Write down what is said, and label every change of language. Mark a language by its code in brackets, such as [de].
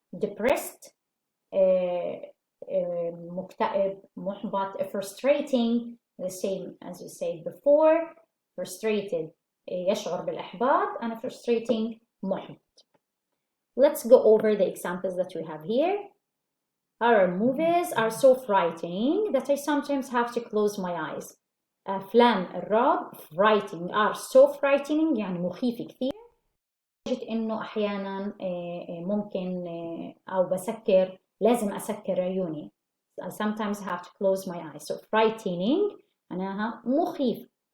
[ar] depressed مكتئب محبط. [en] frustrating the same as you said before. frustrated يشعر بالإحباط and frustrating محبط. Let's go over the examples that we have here. Horror movies are so frightening that I sometimes have to close my eyes. [ar] أفلام الرعب frightening [en] are so frightening [ar] يعني مخيفة كثير لدرجة إنه أحيانا ممكن أو بسكر لازم أسكر عيوني. [en] I sometimes have to close my eyes. So frightening [ar] معناها مخيف.